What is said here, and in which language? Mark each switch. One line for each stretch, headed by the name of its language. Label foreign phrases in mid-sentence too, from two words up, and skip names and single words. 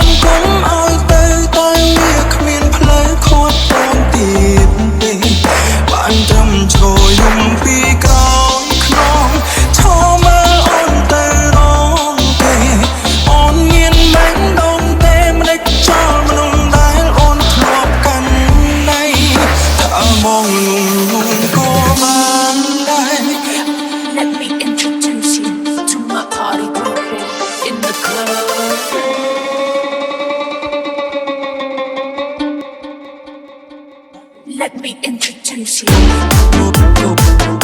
Khmer: គុំអើយទៅតែវាគ្មានផ្លូវខួតអូនទៀតទេបានត្រឹមឈរយំពីក្រោយខ្នងឈរមើលអូនទៅរងទេអូនមានមែងដងទេមិនដេចចោលមនុស្សដែលអូនធ្លាប់កាន់ដៃថាបងងងក៏បានដែរ
English: Let me introduce you to my party people in the club. Let me introduce you.